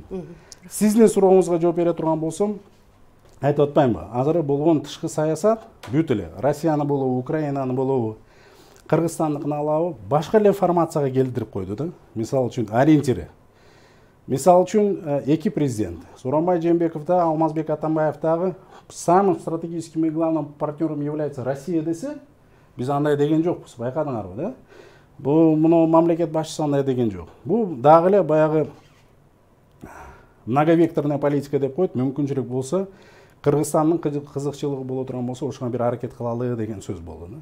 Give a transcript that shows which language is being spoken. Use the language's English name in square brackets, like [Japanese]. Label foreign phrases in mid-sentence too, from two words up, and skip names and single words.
[Kyrgyz] Сиздин сурооңузга жооп бере турган болсом, айтып атпаймынбы? Азыр болгон тышкы саясат бүт эле Россияны болобу, Украинаны болобу, Кыргызстандыкын алабы, башка эле формацияга келтирип койду да. Мисалы үчүн ориентири. Мисалы үчүн эки президент, Сооронбай Жээнбеков да, Алмазбек Атамбаев дагы [Russian] самым стратегическим и главным партнером является Россия [Kyrgyz] десе, биз андай деген жокпуз, байкадыңарбы да? Бул муну мамлекет башчысы андай деген жок. Бул дагы эле баягы [Russian] многовекторная политика [Kyrgyz] деп коет, мүмкүнчүлүк болсо Кыргызстандын кызыкчылыгы боло турган болсо, ошого бир аракет кылалы деген сөз болду да.